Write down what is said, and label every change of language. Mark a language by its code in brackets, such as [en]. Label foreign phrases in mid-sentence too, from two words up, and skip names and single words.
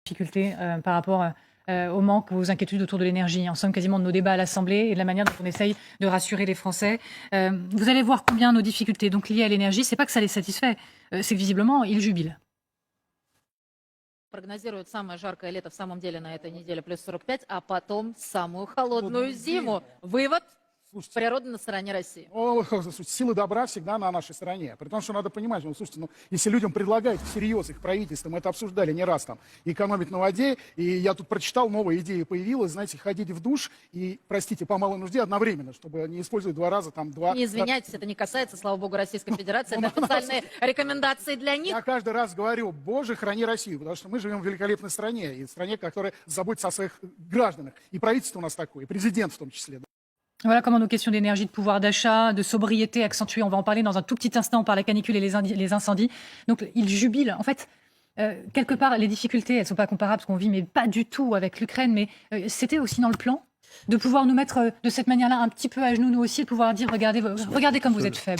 [fr] difficultés par rapport au manque, aux inquiétudes autour de l'énergie. En somme, quasiment de nos débats à l'Assemblée et de la manière dont on essaye de rassurer les Français. Vous allez voir combien nos difficultés donc liées à l'énergie, c'est pas que ça les satisfait, c'est que visiblement, ils jubilent. [ru] Прогнозируют самое жаркое лето в самом деле на этой неделе плюс 45, а потом самую холодную зиму. Вывод? Слушайте, Природа на стороне России. слушайте, силы добра всегда на нашей стороне. При том, что надо понимать, слушайте, если людям предлагают всерьез, их правительство, мы это обсуждали не раз, там, экономить на воде, и я тут прочитал, новая идея появилась, знаете, ходить в душ и, простите, по малой нужде одновременно, чтобы не использовать два раза, там, два... Не извиняйтесь, это не касается, слава богу, Российской Федерации, это официальные рекомендации для них. Я каждый раз говорю, Боже, храни Россию, потому что мы живем в великолепной стране, и в стране, которая заботится о своих гражданах. И правительство у нас такое, и президент в том числе. [fr] Voilà comment nos questions d'énergie, de pouvoir d'achat, de sobriété accentuées, on va en parler dans un tout petit instant par la canicule et les incendies. Donc ils jubilent. En fait, quelque part, les difficultés, elles ne sont pas comparables à ce qu'on vit, mais pas du tout avec l'Ukraine. Mais c'était aussi dans le plan de pouvoir nous mettre de cette manière-là un petit peu à genoux, nous aussi, de pouvoir dire regardez comme vous êtes faibles.